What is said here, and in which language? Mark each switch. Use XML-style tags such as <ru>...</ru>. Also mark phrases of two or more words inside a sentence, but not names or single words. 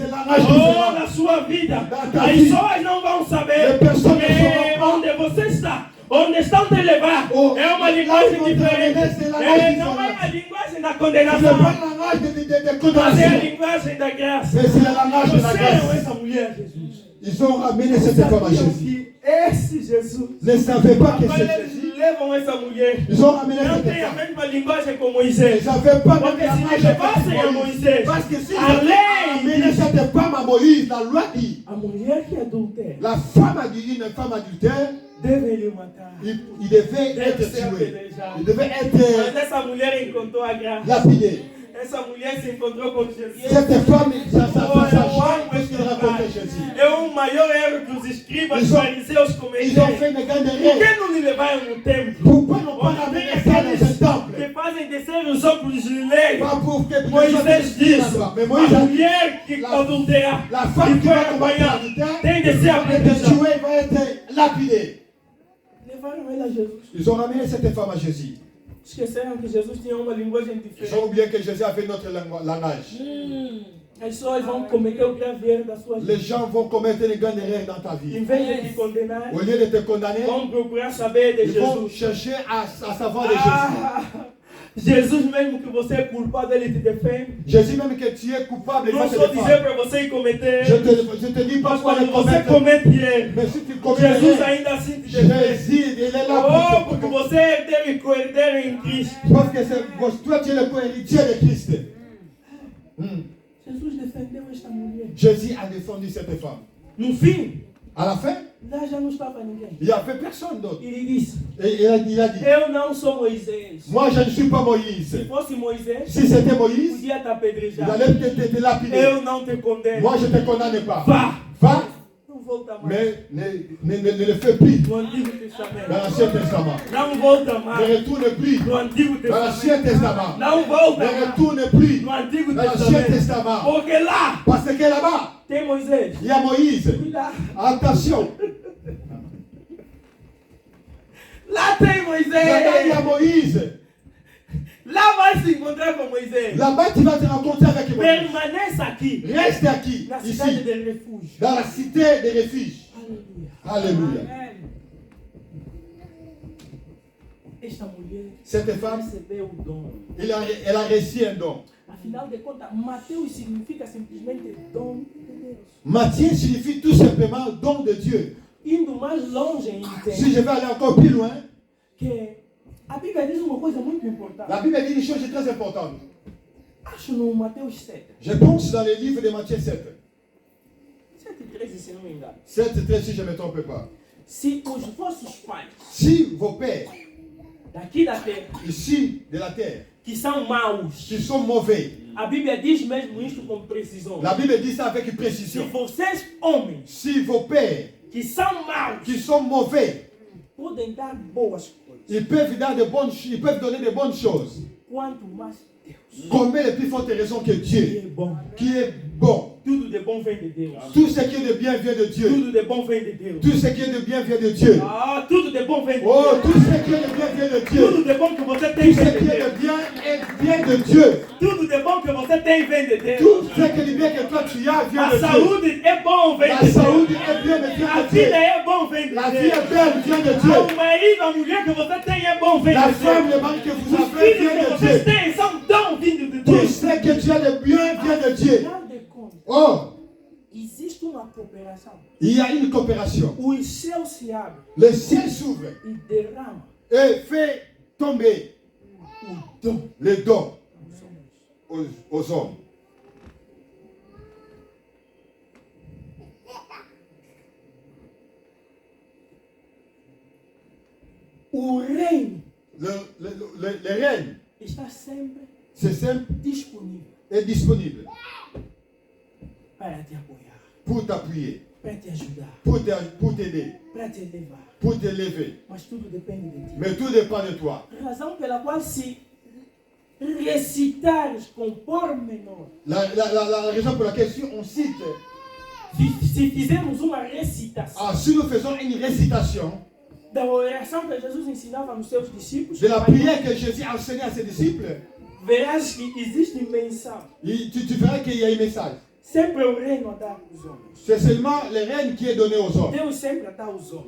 <pt>Oh, na sua vida, as pessoas não vão saber onde você está. Onde estão te levar é uma linguagem diferente. Não é a linguagem da condenação, mas é a linguagem da graça. Trouxeram essa mulher, Jesus.</pt> <fr>Ils ont ramené cette femme à Jésus.</fr> <pt>Esse Jesus.</pt> <fr>Ne savaient pas que c'est</fr> <pt>Agora</pt> <fr>Jésus.</fr> <pt>eles levam essa mulher.</pt> <fr>Ils ont ramené</fr> <pt>Não</pt> <fr>cette</fr> <pt>tem a</pt> <fr>femme.</fr> <pt>mesma linguagem com Moisés.</pt> <fr>Ils n'avaient pas</fr> <pt>Porque</pt> <fr>même</fr> <pt>se</pt> <fr>la</fr> <pt>levassem a Moisés,</pt> <fr>Parce que si</fr> <pt>a</pt> <fr>ils</fr> <pt>lei</pt> <fr>ramené</fr> <pt>diz,</pt> <fr>cette femme à Moïse, la loi dit,</fr> <pt>a mulher que adultera</pt> <fr>la femme a dit, une femme adultère,</fr> <pt>deve lhe matar.</pt> <fr>il devait</fr> <pt>Deve</pt> <fr>être</fr> <pt>ser</pt> <fr>tué.</fr> <pt>apedrejado.</pt> <fr>Il devait</fr> <pt>Mas</pt> <fr>être</fr> <pt>essa mulher encontrou a graça.</pt> <fr>lapidé.</fr> <pt>Essa mulher se encontrou com Jesus.</pt> <fr>Cette femme, ça change parce qu'il rencontrait Jésus.</fr> <pt>É o maior erro que os escribas e</pt> <fr>Ils ont-</fr> <pt>fariseus</pt> <fr>Ils ont</fr> <pt>cometeram.</pt> <fr>fait une grande</fr> <pt>Por</pt> <fr>erreur.</fr> <pt>que não lhe levaram no templo?</pt> <fr>Pourquoi n'ont pas</fr> <pt>Onde</pt> <fr>ramené</fr> <pt>tem</pt> <fr>ça dans</fr> <pt>aqueles</pt> <fr>un temple?</fr> <pt>que fazem descer os óculos de lei.</pt> <fr>Pas pour que</fr> <pt>Moisés diz,</pt> <fr>Mais Moïse</fr> <pt>a</pt> <fr>a dit,</fr> <pt>mulher que adulterar</pt> <fr>la</fr> <pt>e</pt> <fr>femme qui</fr> <pt>foi</pt> <fr>va combattre</fr> <pt>apanhada</pt> <fr>l'adultère,</fr> <pt>tem de ser</pt> <fr>va être</fr> <pt>apedrejada.</pt> <fr>tuée, va être lapidée.</fr> <pt>Levaram ela a Jesus.</pt> <fr>Ils ont ramené cette femme à Jésus.</fr> <pt>Esqueceram que Jesus tinha uma linguagem</pt> <fr>Ils ont</fr> <pt>diferente.</pt> <fr>oublié que Jésus avait notre langage.</fr> <pt>As pessoas vão cometer o grave erro da sua vida.</pt> <fr>Les gens vont commettre une grande erreur dans ta</fr> <pt>Em</pt> <fr>vie.</fr> <pt>vez de te condenar,</pt> <fr>Au lieu de te condamner,</fr> <pt>vão procurar saber de</pt> <fr>ils vont</fr> <pt>Jesus.</pt> <fr>chercher à savoir de Jésus.</fr> <pt>Jesus mesmo que você é culpado, ele te defende.</pt> <fr>Jésus, même que tu es coupable, il va</fr> <pt>Não</pt> <fr>te</fr> <pt>só dizer</pt> <fr>défendre.</fr> <pt>para você ir cometer.</pt> <fr>Je te dis pas</fr> <pt>Mas</pt> <fr>quoi</fr> <pt>quando</pt> <fr>le</fr> <pt>você</pt> <fr>commettre.</fr> <pt>comete erro,</pt> <fr>Mais si tu commets</fr> <pt>Jesus</pt> <fr>erreur,</fr> <pt>ainda assim te defende.</pt> <fr>Jésus, il est là</fr> <pt>Oh,</pt> <fr>pour</fr> <pt>porque</pt> <fr>te</fr> <pt>você é herdeiro e co-herdeiro em Cristo.</pt> <fr>Parce que toi, tu es le co-héritier de Christ.</fr> <pt>Jesus defendeu esta mulher.</pt> <fr>Jésus a défendu cette femme.</fr> <pt>No fim,</pt> <fr>À la fin,</fr> <pt>lá já não estava ninguém.</pt> <fr>il n'y avait personne d'autre.</fr> <pt>Ele disse:</pt> <fr>Et il a dit,</fr> <pt>Eu não sou Moisés.</pt> <fr>moi je ne suis pas Moïse.</fr> <pt>Se fosse Moisés,</pt> <fr>Si c'était Moïse,</fr> <pt>podia te</pt> <fr>il</fr> <pt>apedrejar.</pt> <fr>allait te lapider.</fr> <pt>Eu não te condeno.</pt> <fr>Moi je ne te condamne pas.</fr> <pt>Vá.</pt> <fr>Va,</fr> <pt>Não volta mais.</pt> <fr>mais ne le fais plus</fr> <pt>No Antigo</pt> <fr>dans</fr> <pt>Testamento.</pt> <fr>l'Ancien Testament.</fr> <pt>Não volta</pt> <fr>Ne</fr> <pt>mais.</pt> <fr>retourne plus</fr> <pt>No Antigo</pt> <fr>dans l'Ancien</fr> <pt>Testamento.</pt> <fr>Testament.</fr> <pt>Não volta</pt> <fr>Ne</fr> <pt>mais.</pt> <fr>retourne plus</fr> <pt>No Antigo</pt> <fr>dans l'Ancien</fr> <pt>Testamento.</pt> <fr>Testament.</fr> <pt>Porque lá</pt> <fr>Parce que là-bas,</fr> <pt>tem Moisés.</pt> <fr>il y a Moïse.</fr> <pt>Cuidado.</pt> <fr>Attention,</fr> <pt>Lá tem</pt> <fr>là-bas il y a</fr> <pt>Moisés.</pt> <fr>Moïse.</fr> <pt>Lá vai se encontrar com Moisés.</pt> <fr>Là-bas tu vas te rencontrer avec Moïse.</fr> <pt>Permaneça aqui.</pt> <fr>Reste aqui,</fr> <pt>Na cidade</pt> <fr>ici,</fr> <pt>de refúgio.</pt> <fr>dans la cité des refuges.</fr> <pt>Aleluia.</pt> <fr>Alléluia.</fr> <pt>Esta mulher</pt> <fr>Cette femme,</fr> <pt>recebeu o dom.</pt> <fr>elle a reçu un don.</fr> <pt>Afinal de contas, Mateus significa simplesmente dom de Deus.</pt> <fr>Matthieu signifie tout simplement don de Dieu.</fr> <pt>Indo mais longe</pt> <fr>Si</fr> <pt>ainda,</pt> <fr>je vais aller encore plus loin,</fr> <pt>que a Bíblia diz uma coisa muito importante.</pt> <fr>la Bible dit une chose très importante.</fr> <pt>Acho no Mateus 7.</pt> <fr>Je pense dans le livre de Matthieu 7.</fr> <pt>7:13, se não me engano.</pt> <fr>7, 13, si je ne me trompe pas.</fr> <pt>Se os vossos pais</pt> <fr>Si vos pères</fr> <pt>daqui da terra,</pt> <fr>ici de la terre,</fr> <pt>que são maus.</pt> <fr>qui sont mauvais.</fr> <pt>A Bíblia diz mesmo isso com precisão.</pt> <fr>La Bible dit ça avec</fr> <pt>Se</pt> <fr>précision.</fr> <pt>vocês, homens,</pt> <fr>Si vos pères,</fr> <pt>que são maus,</pt> <fr>qui sont mauvais,</fr> <pt>podem dar boas coisas,</pt> <fr>ils peuvent donner de bonnes choses.</fr> <pt>quanto mais Deus,</pt> <fr>Combien de plus fortes raisons que</fr> <pt>que</pt> <fr>Dieu,</fr> <pt>é bom.</pt> <fr>qui est bon.</fr> <pt>Tudo de bom vem de Deus.</pt> <fr>Tout ce qui est de bien vient de Dieu.</fr> <pt>Tudo de bom vem de Deus.</pt> <fr>Tout ce qui est de bien vient de Dieu.</fr> <pt>Ah, tudo de bom vem de</pt> <fr>Oh,</fr> <pt>Deus.</pt> <fr>tout ce qui est de bien vient de Dieu.</fr> <pt>Tudo de bom que você tem</pt> <fr>Tout ce</fr> <pt>vem de</pt> <fr>qui est</fr> <pt>Deus.</pt> <fr>de bien vient de Dieu.</fr> <pt>Tudo de bom que você tem vem de Deus.</pt> <fr>Tout ce qui est de bien que toi tu as vient</fr> <pt>A</pt> <fr>de Dieu.</fr> <pt>saúde é bom, vem</pt> <fr>La</fr> <pt>de Deus.</pt> <fr>saúde est bien de vient</fr> <pt>A</pt> <fr>de Dieu.</fr> <pt>vida é bom, vem de</pt> <fr>La vie</fr> <pt>Deus.</pt> <fr>est belle vient de</fr> <pt>Ah,</pt> <fr>Dieu.</fr> <pt>o marido, a mulher que você tem é bom, vem</pt> <fr>La</fr> <pt>de</pt> <fr>femme,</fr> <pt>Deus.</pt> <fr>le mari que vous</fr> <pt>Os</pt> <fr>avez</fr> <pt>filhos</pt> <fr>vient</fr> <pt>que</pt> <fr>de</fr> <pt>vocês</pt> <fr>Dieu.</fr> <pt>têm são dom vindo de</pt> <fr>Tout</fr> <pt>Deus.</pt> <fr>ce que tu as de bien vient de Dieu.</fr> <pt>Afinal de contas,</pt> <fr>Oh,</fr> <pt>existe uma cooperação.</pt> <fr>il y a une coopération.</fr> <pt>Os céus se abrem</pt> <fr>Le ciel s'ouvre</fr> <pt>e derrama</pt> <fr>et fait tomber</fr> <pt>o dom</pt> <fr>les dons</fr> <pt>aos homens.</pt> <fr>aux hommes.</fr> <pt>O reino</pt> <fr>Le règne,</fr> <pt>está sempre</pt> <fr>c'est simple</fr> <pt>disponível</pt> <fr>et disponible</fr> <pt>para te apoiar,</pt> <fr>pour t'appuyer,</fr> <pt>para te ajudar,</pt> <fr>pour t'aider,</fr> <pt>para te levar.</pt> <fr>pour t'élever.</fr> <pt>Mas tudo depende de ti.</pt> <fr>Mais tout dépend de toi.</fr> <pt>Razão pela qual se recitares com pormenor,</pt> <fr>La raison pour laquelle si on cite,</fr> <pt>se fizermos uma recitação</pt> <fr>si nous faisons une récitation</fr> <pt>da oração que Jesus ensinava nos seus discípulos,</pt> <fr>de la prière que Jésus a enseignée à ses disciples,</fr> <pt>verás que existe menção.</pt> <fr>tu verras qu'il y a un message.</fr> <pt>Sempre o reino a dar aos homens.</pt> <fr>C'est seulement le règne qui est donné aux hommes.</fr> <pt>Deus sempre a dar aos homens.</pt>